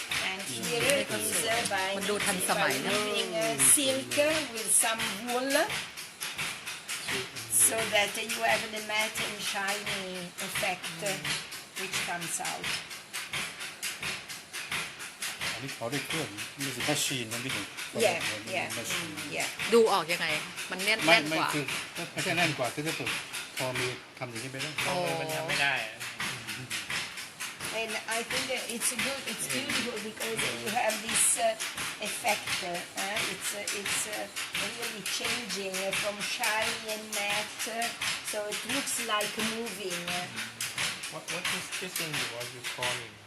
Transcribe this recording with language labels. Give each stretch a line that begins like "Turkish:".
English: And here is by
Thai: มันดูทันสมัยนะ
English: using silk with some wool, so that you have the matte and shiny effect which comes out.
Thai: อันนี้เขาได้เครื่องนี่คือแมชชีนนะพี่ถึง
English: Yeah, yeah, yeah.
Thai: ดูออกยังไง มันแน่น ไม่ กว่า คือไม่ใช่แน่นกว่าคือถ้าเกิดพอมีทำอย่างนี้ไปแล้ว อ๋อ มันทำไม่ได้อะ
English: And I think that it's good, it's beautiful because you have this effect. It's really changing from shiny and matte, so it looks like moving. What is this thing what you calling